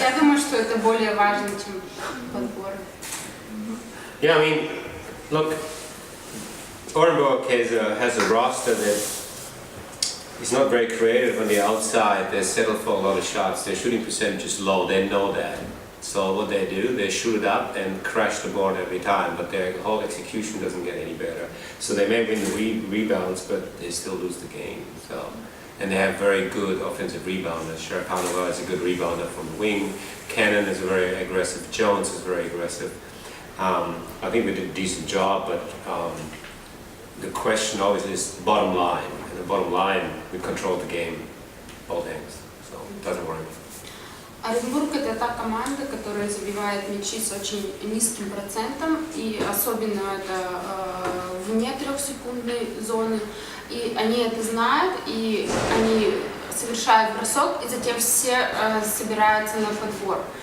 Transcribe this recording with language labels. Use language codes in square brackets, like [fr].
[ru] Я думаю, что это более важно, чем подборы. [en] Yeah, I mean, look, Orенbурg has a roster that is not very creative on the outside. They settle for a lot of shots. Their shooting percentage is low. They know that. So what they do, they shoot it up and crash the board every time, but their whole execution doesn't get any better. So they may win the rebounds, but they still lose the game. So, and they have very good offensive rebounders. Sharapanova is a good rebounder from the wing. Cannon is very aggressive. Jones is very aggressive. I think we did a decent job, but the question always is the bottom line. And the bottom line, we controlled the game both ends. So it doesn't worry me. [ru] Оренбург — это та команда, которая забивает мячи с очень низким процентом, и особенно это вне трехсекундной зоны. И они это знают, и они совершают бросок, и затем все собираются на подбор.